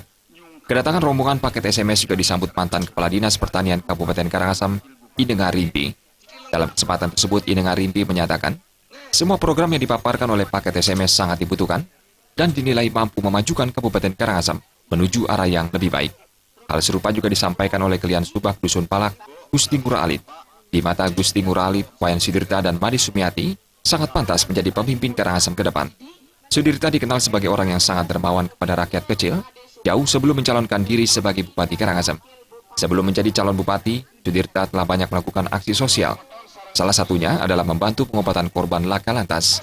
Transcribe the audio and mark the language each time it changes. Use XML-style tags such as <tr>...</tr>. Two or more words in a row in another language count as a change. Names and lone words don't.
<id>Kedatangan rombongan paket SMS juga disambut mantan Kepala Dinas Pertanian Kabupaten Karangasem, Inenga Rimpi. Dalam kesempatan tersebut, Inenga Rimpi menyatakan, semua program yang dipaparkan oleh paket SMS sangat dibutuhkan dan dinilai mampu memajukan Kabupaten Karangasem menuju arah yang lebih baik. Hal serupa juga disampaikan oleh Kelian Subak Dusun Palak, Gusti Ngurah Alit. Di mata Gusti Ngurah Alit, Wayan Sudirta dan Made Sumiati sangat pantas menjadi pemimpin Karangasem ke depan. Sudirta dikenal sebagai orang yang sangat dermawan kepada rakyat kecil, jauh sebelum mencalonkan diri sebagai Bupati Karangasem. Sebelum menjadi calon Bupati, Sudirta telah banyak melakukan aksi sosial. Salah satunya adalah membantu pengobatan korban laka lantas.</id>